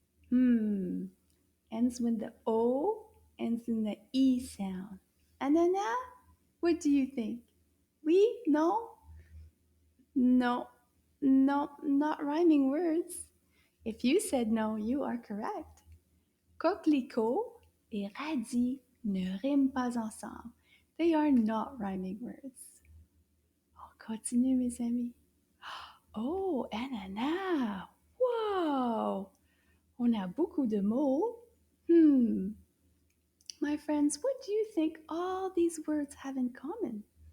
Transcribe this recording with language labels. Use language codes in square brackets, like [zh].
[en] Ends with the O, ends in the E sound. Anana, what do you think? [fr] Oui? [en] No? No. No, not rhyming words. If you said no, you are correct. [fr] Coquelicot et radis ne riment pas ensemble. [en] They are not rhyming words. [fr] On continue, mes amis. Oh, ananas! Wow! On a beaucoup de mots. [en] My friends, what do you think all these words have in common?